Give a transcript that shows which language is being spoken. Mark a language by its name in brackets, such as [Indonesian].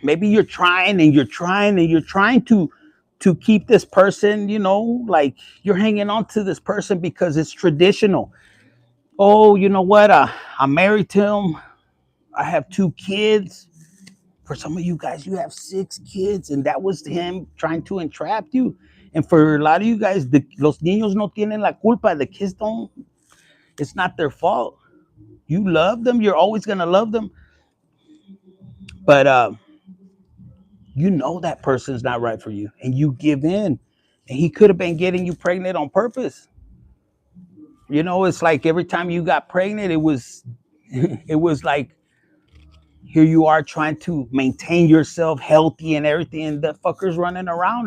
[English] Maybe you're trying and you're trying and you're trying to keep this person, like you're hanging on to this person because it's traditional. Oh, you know what? I'm married to him. I have 2 kids. For some of you guys, you have 6 kids, and that was him trying to entrap you. And for a lot of you guys, [Spanish] los niños no tienen la culpa. [English] The kids don't. It's not their fault. You love them. You're always gonna love them. But that person's not right for you, and you give in. And he could have been getting you pregnant on purpose. It's like every time you got pregnant, it was, it was like, here you are trying to maintain yourself healthy and everything, and the fucker's running around.